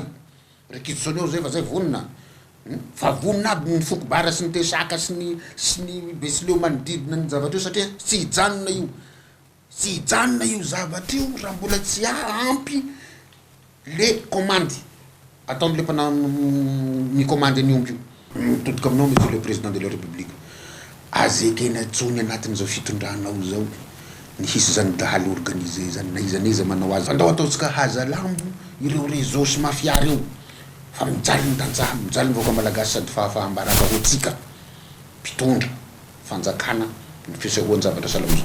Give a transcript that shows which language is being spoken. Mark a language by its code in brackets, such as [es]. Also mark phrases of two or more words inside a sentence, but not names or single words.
[mg] Réquisitionné zay fa zay vonina. Fa vonina aby ny foko bara sy ny tesaka sy ny besileo manodidina ny zavatra io satria tsy hijanona io. Tsy hijanona io zavatra io raha mbola tsy ampy le commande ataon'le ny commande ny omby io. Mitodika aminao [fr] monsieur le président de la république. [mg] Azekena tsony anatin'izao fitondranao zao ny hisy zany dahalo organisé zany na iza manao azy. Andao ataontsika haza lambo ireo réseau sy mafia reo. Fa mijaly ny tantsaha, mijaly ny vahoaka malagasy sady fahafahambaraka hoantsika mpitondra fanjakana ny fisehoany zavatra salamozao.